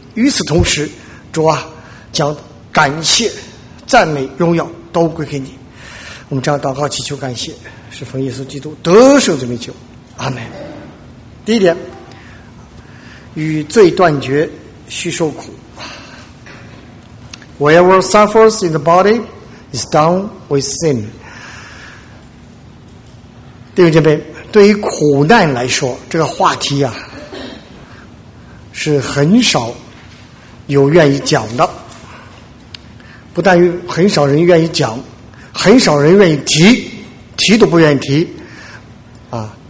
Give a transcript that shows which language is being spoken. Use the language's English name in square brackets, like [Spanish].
[Chinese] 与此同时，主啊，将感谢、赞美、荣耀都归给你。我们这样祷告祈求感谢，是奉耶稣基督得胜之名求，阿门。第一点，与罪断绝，需受苦。 [English] Whatever suffers in the body is done with sin。 [Chinese] 弟兄姐妹，对于苦难来说，这个话题啊，是很少有愿意讲的。不但于很少人愿意讲，很少人愿意提，提都不愿意提啊。